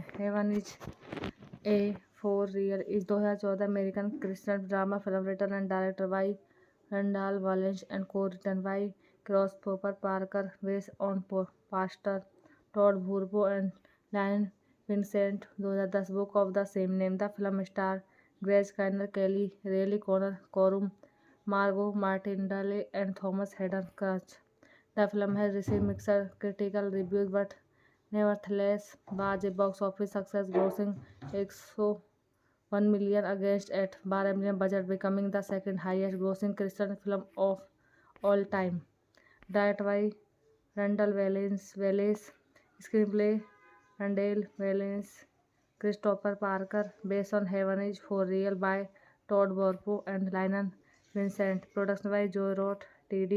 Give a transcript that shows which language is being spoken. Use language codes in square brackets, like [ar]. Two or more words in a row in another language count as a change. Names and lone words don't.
[en] Heaven is a for real is 2014 American Christian drama film written and director by Randall Wallace and co written by Christopher Parker based on pastor Todd Burpo and Lion Vincent 2010 book of the same name the film star Greg Kinnear Kelly Reilly Connor Corum Margo Martindale and Thomas Haden Church The film has received mixed critical reviews but nevertheless was a box office success, grossing 101 million against at 12 million budget, becoming the second highest grossing Christian film of all time. Directed by Randall Wallace, screenplay Randall Wallace, Christopher Parker, based on Heaven is for Real by Todd Warpo and Lionel Vincent, production by Joe Roth, T.D.